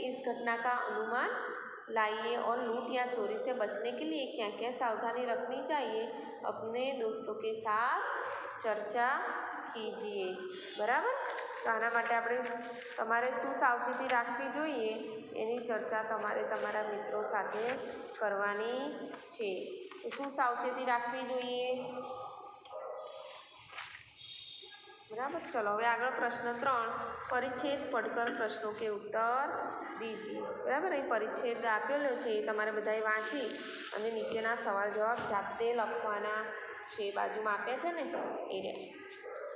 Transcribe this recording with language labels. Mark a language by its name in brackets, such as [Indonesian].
[Hindi] इस घटना का अनुमान लाइए और लूट या चोरी से बचने के लिए क्या क्या सावधानी रखनी चाहिए, अपने दोस्तों के साथ चर्चा कीजिए। बराबर। [Gujarati] तो आना माटे આપણે તમારે શું સાવચેતી રાખવી જોઈએ એની ચર્ચા તમારે તમારા મિત્રો સાથે કરવાની છે। તો શું સાવચેતી રાખવી જોઈએ? [Hindi] बराबर। चलो [Gujarati] હવે આગળ પ્રશ્ન 3, પરિચ્છેદ [Hindi] પढ़कर प्रश्नों के उत्तर दीजिए। बराबर। [Gujarati] અહીં પરિચ્છેદ આપેલો છે, તમારે બધાએ વાંચી અને નીચેના સવાલ જવાબ જાતે લખવાના છે। બાજુમાં આપ્યા છે ને એ રહ્યા।